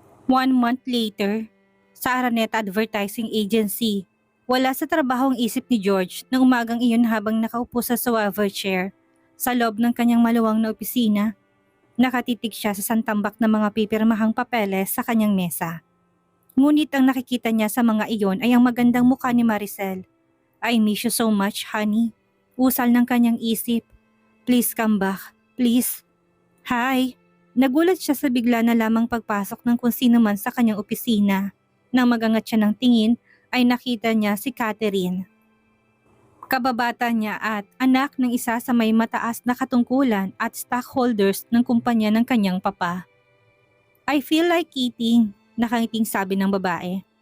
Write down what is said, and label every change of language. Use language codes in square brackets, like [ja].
[tl] 1 month later, sa Araneta Advertising Agency, wala sa trabaho ang isip ni George nang umagang iyon habang nakaupo sa swivel chair sa loob ng kanyang maluwang na opisina. Nakatitig siya sa santambak ng mga pipirmahang papeles sa kanyang mesa. Ngunit ang nakikita niya sa mga iyon ay ang magandang mukha ni Maricel. [en] "I miss you so much, honey." [tl] Usal ng kanyang isip. [en] "Please come back, please." "Hi." [tl] Nagulat siya sa bigla na lamang pagpasok ng kung sino man sa kanyang opisina. Nang magangat siya ng tingin ay nakita niya si Catherine. Kababata niya at anak ng isa sa may mataas na katungkulan at stockholders ng kumpanya ng kanyang papa. [en] "I feel like eating," [tl] nakangiting sabi ng babae.